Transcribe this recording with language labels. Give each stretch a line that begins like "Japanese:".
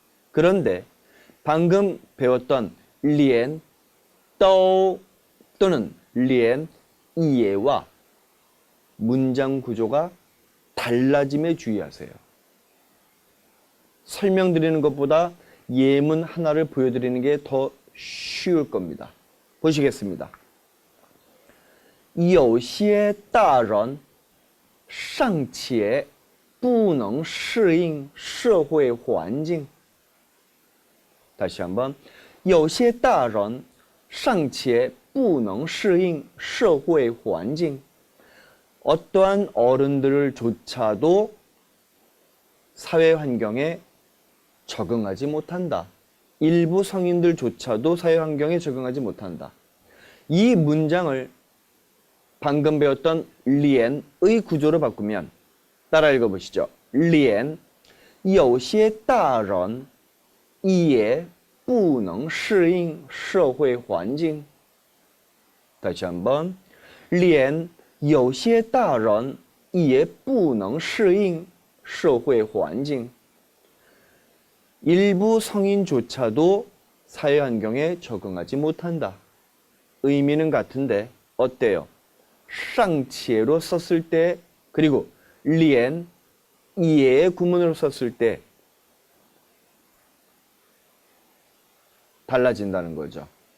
Korean: 그런데 방금 배웠던 连 또는 连 이해와 문장 구조가 달라짐에 주의하세요. 설명드리는 것보다 예문 하나를 보여드리는 게 더 쉬울 겁니다. 보시겠습니다.
Chinese: 有些大人尚且不能适应社会环境.
Korean: 다시 한번.
Chinese: 有些大人尚且不能适应社会环境.
Korean: 어떠한 어른들조차도 사회 환경에 적응하지 못한다. 일부 성인들조차도 사회 환경에 적응하지 못한다. 이 문장을 방금 배웠던 连의 구조로 바꾸면 따라 읽어보시죠.
Chinese: 连有些大人也不能适应社会环境.
Korean: 다시 한번.
Chinese: 连有些大人也不能适应社会环境.
Korean: 일부 성인조차도 사회 환경에 적응하지 못한다. 의미는 같은데 어때요? 尚且로 썼을 때 그리고 连 예의 구문으로 썼을 때 달라진다는 거죠.